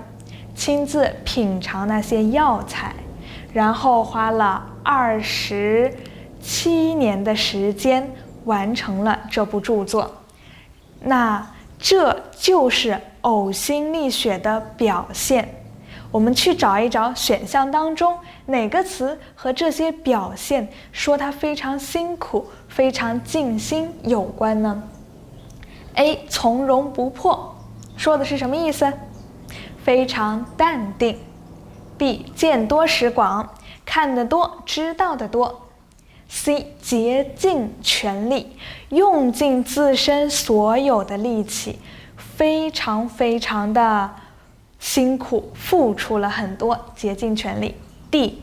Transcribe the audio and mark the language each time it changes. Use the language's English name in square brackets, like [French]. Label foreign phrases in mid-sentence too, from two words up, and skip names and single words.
[Chinese] 親自品嘗那些藥材，然後花了27年的時間完成了這部著作。那這就是嘔心瀝血的表現。我們去找一找選項當中哪個詞和這些表現說他非常辛苦、非常盡心有關呢？ A. 從容不迫， 說的是什麼意思？非常淡定。B. 見多識廣，看得多，知道得多。C. 竭盡全力，用盡自身所有的力氣，非常的辛苦，付出了很多，竭盡全力。D.